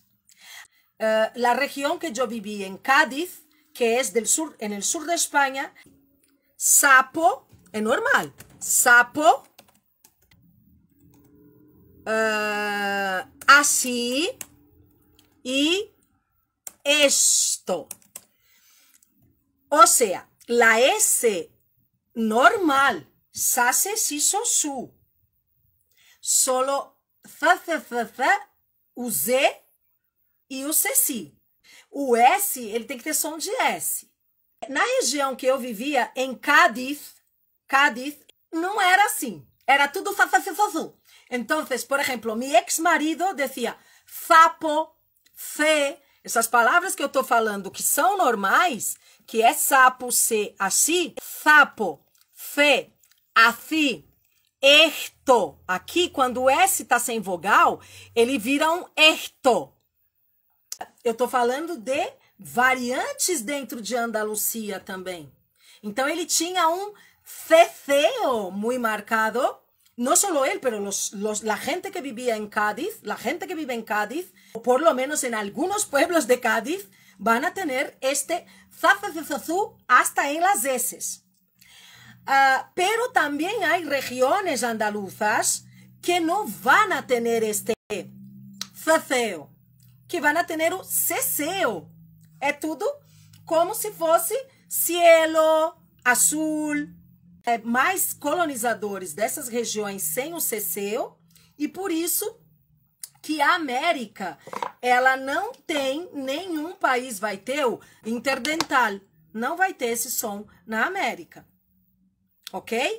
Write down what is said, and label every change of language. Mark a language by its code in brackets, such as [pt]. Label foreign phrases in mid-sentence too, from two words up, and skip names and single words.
[es] La región que yo viví en Cádiz, que es del sur, en el sur de España, sapo, es normal, sapo, así y esto. O sea, la S normal, sase, si, so, su. [pt] Solo o Z e o CC. O S, ele tem que ter som de S. Na região que eu vivia, em Cádiz, não era assim. Era tudo fa-fa-fa-fa-fu. Então, por exemplo, [es] mi ex-marido decía sapo, fe, [pt] essas palavras que eu tô falando que são normais, que é sapo, se, assim, sapo, fe, assim, esto. Aqui, quando o S tá sem vogal, ele vira um esto. Eu tô falando de variantes dentro de Andalucía também. Então, ele tinha um ceceo [es] muy marcado. No solo él, pero la gente que vivía en Cádiz, la gente que vive en Cádiz, o por lo menos en algunos pueblos de Cádiz, van a tener este zazazazazú hasta en las S. Pero también hay regiones andaluzas que no van a tener este ceceo, que van a tener o ceseo. [pt] É tudo como se fosse cielo, azul. Mais colonizadores dessas regiões sem o ceceo, e por isso que a América, ela não tem, nenhum país vai ter o interdental, não vai ter esse som na América, ok?